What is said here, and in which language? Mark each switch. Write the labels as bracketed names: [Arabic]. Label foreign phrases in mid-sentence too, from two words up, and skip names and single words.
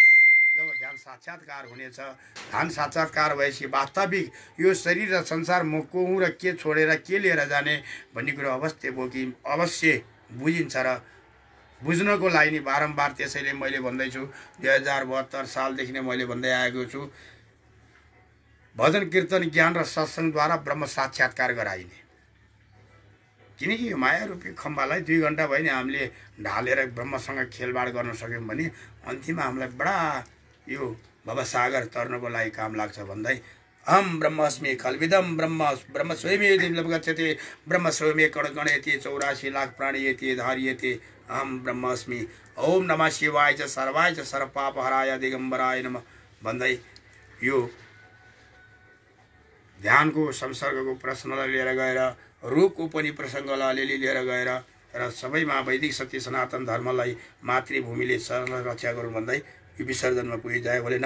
[Nepali] जब ध्यान साक्षात्कार हुनेछ, ध्यान साक्षात्कार भएपछि वास्तविक यो शरीर र संसार म को हुँ र के छोडेर के लिएर जाने भन्ने कुरो अवश्य बुझिन्छ र बुझ्नको लागि नि बारम्बार त्यसैले मैले भन्दैछु 2072 सालदेखि नै मैले भन्दै आएको छु, भजन कीर्तन ज्ञान र सत्सङ्गद्वारा ब्रह्म साक्षात्कार गराइने। किनकि यो माया रूपी खम्बालाई 2 घण्टा भयो नि हामीले ढालेर ब्रह्मसँग खेलबाड गर्न सक्यौँ भने अन्तिममा हामीलाई बडा यो भवसागर तर्नको लागि काम लाग्छ भन्दै [Sanskrit] अहम ब्रह्मास्मि खल्विदम ब्रह्म स्वयमेव गच्छति ब्रह्म स्वयमेव कणकणयति 84 लाख प्राणयति धार्यति अहम ब्रह्मास्मि। ओम नमः शिवाय च सर्वाय च सर्वपापहराय दिगम्बराय नमः [Nepali] भन्दै यो ध्यानको संसर्गको प्रश्नलाई लिएर गएर रूपको पनि प्रसङ्गलाई अलिअलि लिएर गएर र सबैमा वैदिक सत्य सनातन धर्मलाई मातृभूमिले सरल रक्षा गरौँ भन्दै यो विसर्जनमा पुगे जय भोलेनाथ।